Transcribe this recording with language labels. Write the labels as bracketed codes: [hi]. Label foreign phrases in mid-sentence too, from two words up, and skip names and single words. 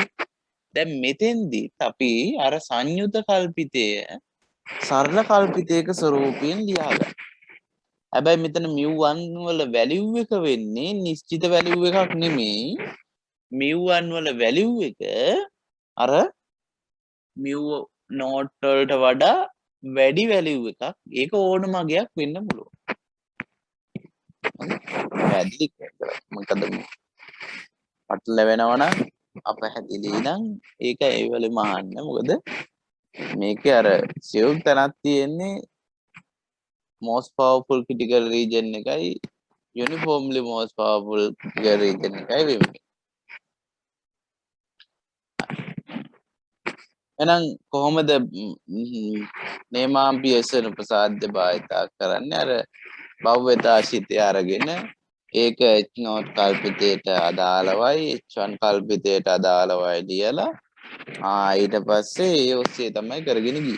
[si] දැන් මෙතෙන්දී අපි අර සංයුත කල්පිතය සරල කල්පිතයක ස්වරූපයෙන් ලියා ගන්න. හැබැයි මෙතන mu1 වල වැලියු එක වෙන්නේ නිශ්චිත වැලියු එකක් නෙමෙයි. mu1 වල වැලියු එක අර [en] mu naught [si] වලට වඩා වැඩි වැලියු එකක්. ඒක ඕනම අගයක් වෙන්න පුළුවන්. වැඩි මොකද පටලැවෙනවා නම් අපහැදිලි නම් ඒක ඒ වෙලෙම අහන්න. මොකද මේකේ අර සියුම් තැනක් තියෙන්නේ [en] most powerful critical region [si] එකයි [en] uniformly most powerful critical region [si] එකයි වෙන්නේ. එහෙනම් කොහොමද නේමාම්පියර්සන් උපසාද්‍ය භාවිතා කරන්නේ? අර භව්‍යතාශිතය අරගෙන ඒක [en] h naught [si] කල්පිතයට අදාළවයි h1 කල්පිතයට අදාළවයි ලියලා ඊට පස්සේ ඒ ඔස්සේ තමයි කරගෙන ගියේ.